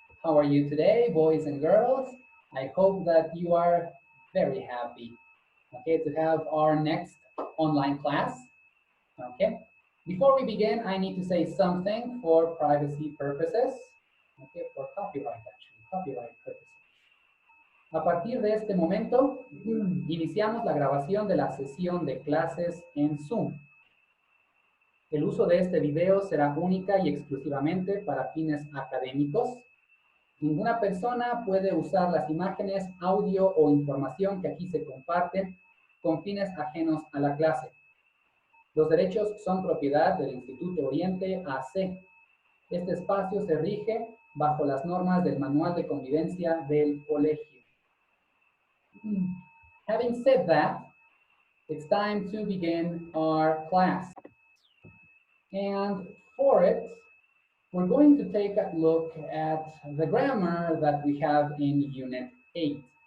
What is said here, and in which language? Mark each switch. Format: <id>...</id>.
<en>How are you today, boys and girls? I hope that you are very happy, okay, to have our next online class, okay? Before we begin, I need to say something for privacy purposes, okay, for copyright actually, copyright purposes.</en> <es>A partir de este momento, iniciamos la grabación de la sesión de clases en Zoom. El uso de este video será única y exclusivamente para fines académicos. Ninguna persona puede usar las imágenes, audio o información que aquí se comparten con fines ajenos a la clase. Los derechos son propiedad del Instituto Oriente AC. Este espacio se rige bajo las normas del Manual de Convivencia del Colegio.</es> <en>Having said that, it's time to begin our class. And for it, we're going to take a look at the grammar that we have in Unit 8.</en>